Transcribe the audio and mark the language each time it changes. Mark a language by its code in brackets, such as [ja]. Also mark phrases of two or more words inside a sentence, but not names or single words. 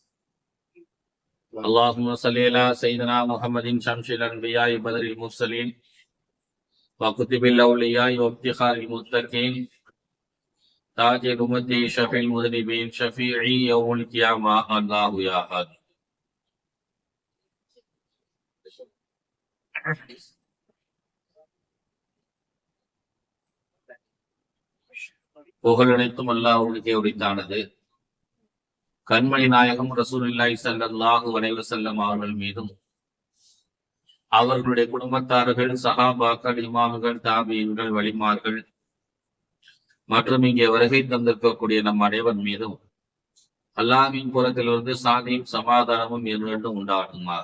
[ar] اللهم صل على سيدنا محمد شمس الأنبياء بدر المرسلين وكتب الأولياء وافتخار المتقين تاج الأمة شفيع المذنبين شفيعي يوم القيامة الله يا هادي. [ta] புகழனைத்தும் அல்லாஹ்வுக்கே உரித்தானது. கண்மணி நாயகம் [ar] رسول الله صلى الله عليه وسلم [ta] அவர்கள் மீதும் அவர்களுடைய குடும்பத்தார்கள் சஹாபாக்கள் இமாம்கள் தாபியீன்கள் வலிமார்கள் மற்றும் இங்கே வருகை தந்திருக்கக்கூடிய நம் அனைவர் மீதும் அல்லாஹ்வின் புறத்திலிருந்து சாந்தியும் சமாதானமும் இரண்டும் உண்டாகுமாக.